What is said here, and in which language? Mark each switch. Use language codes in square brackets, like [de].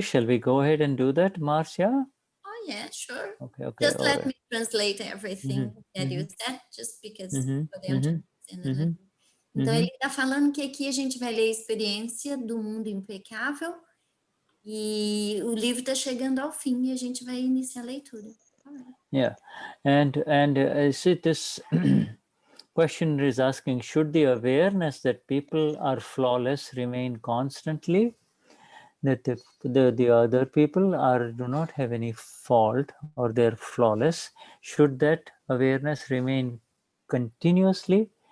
[en] Shall we go ahead and do that, Marcia? Oh yeah, sure. Okay. Just let me translate everything that you said, just because for them to understand. [pt] Então ele está falando que aqui a gente vai ler a experiência do mundo impecável e o livro está chegando ao fim e a gente vai iniciar a leitura. [en] Yeah, and see this. Question is asking, should the awareness that people are flawless remain constantly, that the other people do not have any fault or they're flawless? Should that awareness remain continuously?